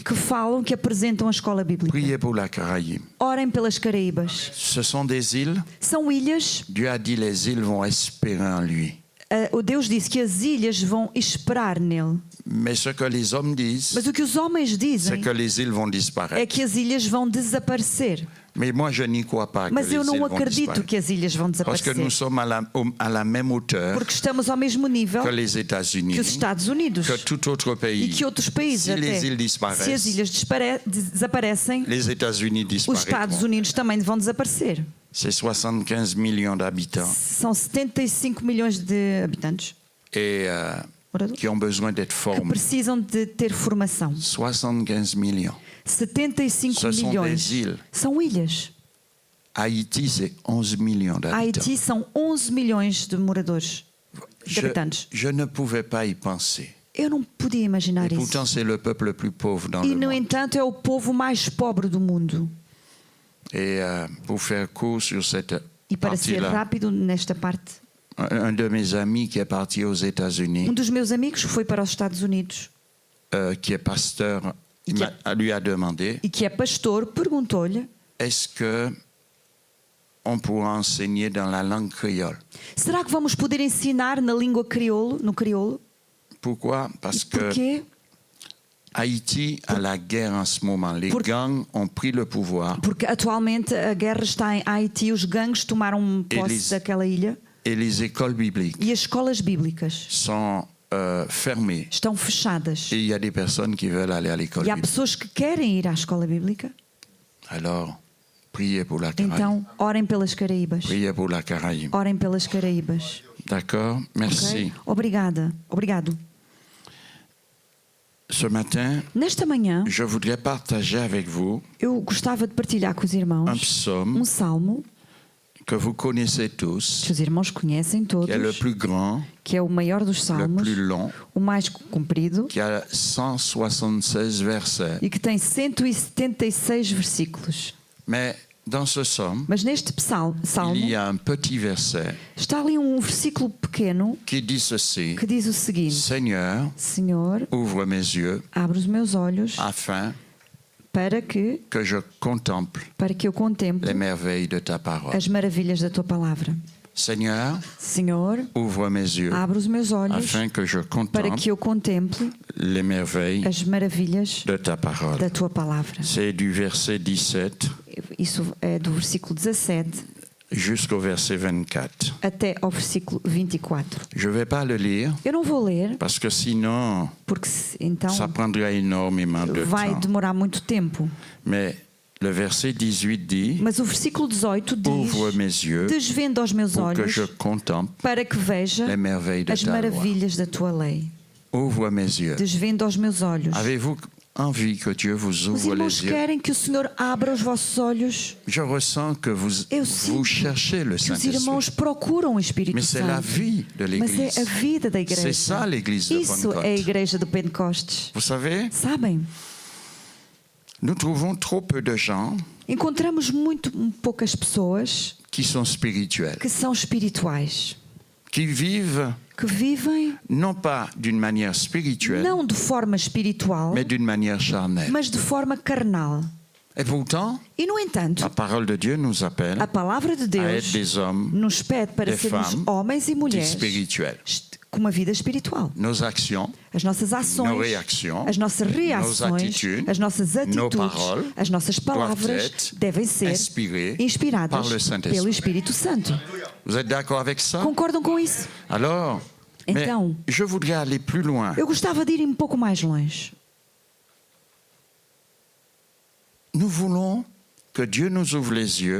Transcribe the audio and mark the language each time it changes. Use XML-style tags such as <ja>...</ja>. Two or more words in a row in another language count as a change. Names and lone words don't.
<pt>que falam, que apresentam a escola bíblica.</pt> <fr>Priez pour la Caraïbe.</fr> <pt>Orem pelas Caraíbas.</pt> <fr>Ce sont des îles.</fr> <pt>São ilhas.</pt> <fr>Dieu a dit les îles vont espérer en lui.</fr> <pt>O Deus disse que as ilhas vão esperar nele.</pt> <fr>Mais ce que les hommes disent,</fr> <pt>Mas o que os homens</pt> <fr>c'est</fr> <pt>dizem</pt> <fr>que les îles vont</fr> <pt>é</pt> <fr>disparaître.</fr> <pt>que as ilhas vão desaparecer.</pt> <fr>Mais moi, je n'y crois pas que</fr> <pt>Mas</pt> <fr>les</fr> <pt>eu</pt> <fr>îles</fr> <pt>não</pt> <fr>vont</fr> <pt>acredito</pt> <fr>disparaître.</fr> <pt>que as ilhas vão</pt> <fr>Parce que</fr> <pt>desaparecer.</pt> <fr>nous sommes à la même hauteur</fr> <pt>Porque estamos ao mesmo nível</pt> <fr>que les</fr> <pt>que</pt> <fr>États-Unis,</fr> <pt>os Estados Unidos</pt> <fr>que tout autre</fr> <pt>e</pt> <fr>pays.</fr> <pt>que outros países</pt> <fr>Si</fr> <pt>até.</pt> <fr>les îles</fr> <pt>Se as</pt> <fr>disparaissent,</fr> <pt>ilhas desaparecem,</pt> <fr>les États-Unis</fr> <pt>os Estados</pt> <fr>disparaîtront.</fr> <pt>Unidos também vão desaparecer.</pt> <fr>C'est 75 millions d'habitants</fr> <pt>São 75 milhões de habitantes</pt> <fr>et qui ont besoin d'être</fr> <pt>que</pt> <fr>formés.</fr> <pt>precisam de ter formação.</pt> <fr>75 millions.</fr> <pt>75</pt> <fr>Ce sont</fr> <pt>milhões.</pt> <fr>des îles.</fr> <pt>São ilhas.</pt> <fr>Haïti, c'est 11 millions d'habitants.</fr> <pt>Haiti são 11 milhões de moradores, de habitantes.</pt> <fr>Je ne pouvais pas y penser.</fr> <pt>Eu não podia imaginar</pt> <fr>Et</fr> <pt>isso.</pt> <fr>pourtant, c'est le peuple le plus pauvre dans</fr> <pt>E,</pt> <fr>le</fr> <pt>no</pt> <fr>monde.</fr> <pt>entanto, é o povo mais pobre do mundo.</pt> <fr>Et pour faire court sur cette</fr> <pt>E para ser</pt> <fr>partie-là,</fr> <pt>rápido nesta parte,</pt> <fr>un de mes amis qui est parti aux États-Unis,</fr> <pt>dos meus amigos foi para os Estados Unidos</pt> <fr>qui est pasteur, Et lui a demandé,</fr> <pt>e que é pastor, perguntou-lhe:</pt> <fr>est-ce que on pourra enseigner dans la langue créole?</fr> <pt>será que vamos poder ensinar na língua crioulo, no crioulo?</pt> <fr>Pourquoi? Parce que</fr> <pt>Porquê?</pt> <fr>Haïti a la guerre en ce moment. Les gangs ont pris le pouvoir</fr> <pt>Porque atualmente a guerra está em Haiti, os gangues tomaram posse Eles- daquela ilha</pt> <fr>et les écoles bibliques</fr> <pt>e as escolas bíblicas</pt> <fr>sont fermées.</fr> <pt>estão fechadas.</pt> <fr>Et il y a des personnes qui veulent aller à l'école</fr> <pt>E há</pt> <fr>biblique.</fr> <pt>pessoas que querem ir à escola bíblica.</pt> <fr>Alors, priez pour la Caraïbe.</fr> <pt>Então, orem pelas Caraíbas.</pt> <fr>Priez pour la Caraïbe.</fr> <pt>Orem pelas Caraíbas.</pt> <fr>D'accord? Merci.</fr> <pt>Ok? Obrigada. Obrigado.</pt> <fr>Ce matin,</fr> <pt>Nesta manhã,</pt> <fr>je voudrais partager avec vous</fr> <pt>eu gostava de partilhar com os</pt> <fr>un</fr> <pt>irmãos</pt> <fr>psaume</fr> <pt>salmo</pt> <fr>que vous connaissez tous,</fr> <pt>que os irmãos conhecem</pt> <fr>qui est le</fr> <pt>todos,</pt> <fr>plus grand,</fr> <pt>que é o maior dos</pt> <fr>le</fr> <pt>salmos,</pt> <fr>plus long,</fr> <pt>o mais comprido</pt> <fr>qui a 176 versets.</fr> <pt>e que tem 176 versículos.</pt> <fr>Mais dans ce psaume,</fr> <pt>Mas neste salmo</pt> <fr>il y a un petit verset</fr> <pt>está ali um versículo pequeno</pt> <fr>qui dit ceci:</fr> <pt>que diz o seguinte:</pt> <fr>Seigneur,</fr> <pt>Senhor,</pt> <fr>ouvre mes yeux</fr> <pt>abre os meus olhos</pt> <fr>afin</fr> <pt>para que</pt> <fr>que je contemple</fr> <pt>eu contemple</pt> <fr>les merveilles de ta parole.</fr> <pt>as maravilhas da tua palavra.</pt> <fr>Seigneur,</fr> <pt>Senhor,</pt> <fr>ouvre mes yeux</fr> <pt>abre os meus olhos</pt> <fr>afin que je</fr> <pt>para</pt> <fr>contemple</fr> <pt>que eu contemple</pt> <fr>les merveilles</fr> <pt>as maravilhas</pt> <fr>de ta parole.</fr> <pt>da tua palavra.</pt> <fr>C'est du verset 17</fr> <pt>Isso é do versículo 17</pt> <fr>jusqu'au verset 24.</fr> <pt>até ao versículo 24.</pt> <fr>Je ne vais pas le lire</fr> <pt>Eu não vou ler,</pt> <fr>parce que sinon,</fr> <pt>porque então</pt> <fr>ça prendrait énormément de</fr> <pt>vai</pt> <fr>temps.</fr> <pt>demorar muito tempo.</pt> <fr>Mais le verset 18 dit:</fr> <pt>Mas o versículo 18 diz:</pt> <fr>Ouvre mes yeux</fr> <pt>Desvenda os meus</pt> <fr>pour que</fr> <pt>olhos</pt> <fr>je contemple</fr> <pt>para que veja</pt> <fr>les merveilles de</fr> <pt>as</pt> <fr>ta loi.</fr> <pt>maravilhas da tua lei.</pt> <fr>Ouvre mes yeux.</fr> <pt>Desvenda os meus olhos.</pt> <fr>Avez-vous envie que Dieu vous</fr> <pt>Os</pt> <fr>ouvre</fr> <pt>irmãos</pt> <fr>les yeux?</fr> <pt>querem que o Senhor abra os vossos olhos.</pt> <fr>Je ressens que vous</fr> <pt>Eu sinto</pt> <fr>vous cherchez le</fr> <pt>que os</pt> <fr>Saint-Esprit.</fr> <pt>irmãos procuram o Espírito</pt> <fr>Mais c'est la</fr> <pt>Santo.</pt> <fr>vie de</fr> <pt>Mas</pt> <fr>l'Église.</fr> <pt>é a vida da igreja.</pt> <fr>C'est ça l'Église de</fr> <pt>Isso é a</pt> <fr>Pentecôte.</fr> <pt>igreja do Pentecostes.</pt> <fr>Vous savez,</fr> <pt>Sabem?</pt> <fr>nous trouvons trop peu de gens</fr> <pt>Encontramos muito poucas pessoas</pt> <fr>qui sont spirituels,</fr> <pt>que são espirituais,</pt> <fr>qui vivent</fr> <pt>que vivem</pt> <fr>non pas d'une manière spirituelle,</fr> <pt>não de forma espiritual,</pt> <fr>mais d'une manière charnelle.</fr> <pt>mas de forma carnal.</pt> <fr>Et pourtant,</fr> <pt>E, no entanto,</pt> <fr>la parole de Dieu nous appelle</fr> <pt>a palavra de</pt> <fr>à être</fr> <pt>Deus</pt> <fr>des hommes</fr> <pt>nos pede para</pt> <fr>des</fr> <pt>sermos</pt> <fr>femmes</fr> <pt>homens e mulheres</pt> <fr>spirituels.</fr> <pt>com uma vida espiritual.</pt> <fr>Nos actions,</fr> <pt>As nossas ações,</pt> <fr>nos réactions,</fr> <pt>as nossas reações,</pt> <fr>nos attitudes,</fr> <pt>as nossas atitudes,</pt> <fr>paroles</fr> <pt>as nossas palavras</pt> <fr>doivent être</fr> <pt>devem ser</pt> <fr>inspirées</fr> <pt>inspiradas</pt> <fr>par le Saint-Esprit.</fr> <pt>pelo Espírito Santo.</pt> <fr>Vous êtes d'accord avec ça?</fr> <pt>Concordam com isso?</pt> <fr>Alors, mais</fr> <pt>Então,</pt> <fr>je voudrais aller plus loin.</fr> <pt>eu gostava de ir um pouco mais longe.</pt> <fr>Nous voulons que Dieu nous ouvre les yeux.</fr>